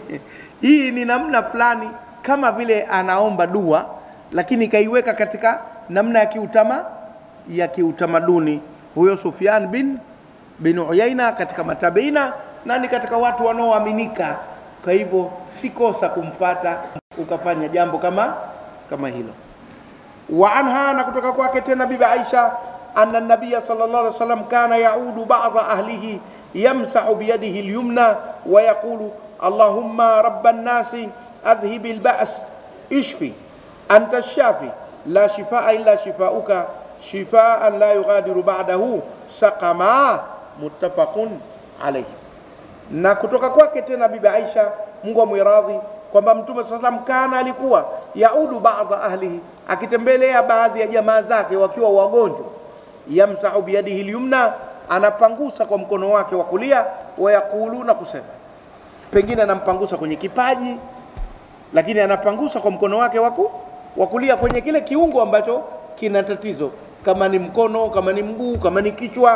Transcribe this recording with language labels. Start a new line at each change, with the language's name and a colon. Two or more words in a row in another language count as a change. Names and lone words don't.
Swahili: Hii ni namna fulani kama vile anaomba dua, lakini kaiweka katika namna ya kiutamaduni. Huyo Sufyan bin Uyayna katika matabiina, na ni katika watu wanaoaminika. Kwa hivyo si kosa kumfuata ukafanya jambo kama hilo.
Arabic: وعنها,
Swahili: na kutoka kwake tena bibi Aisha,
Arabic: أن النبي صلى الله عليه وسلم كان يعود بعض أهله يمسح بيده اليمنى ويقول اللهم رب الناس أذهب البأس اشف أنت الشافي لا شفاء إلا شفاؤك شفاء لا يغادر بعده سقما. متفق عليه.
Swahili: Na kutoka kwake tena bibi Aisha, Mungu amwiradhi, kwamba Mtume
Arabic: صلى الله عليه وسلم كان
Swahili: alikuwa
Arabic: يعود بعض أهله,
Swahili: akitembelea baadhi ya jamaa zake wakiwa wagonjwa,
Arabic: يمسح بيده اليمنى,
Swahili: anapangusa kwa mkono wake wa kulia,
Arabic: ويقولون,
Swahili: kusema pengine anampangusa kwenye kipaji, lakini anapangusa kwa mkono wake wa kulia kwenye kile kiungo ambacho kina tatizo, kama ni mkono, kama ni mguu, kama ni kichwa.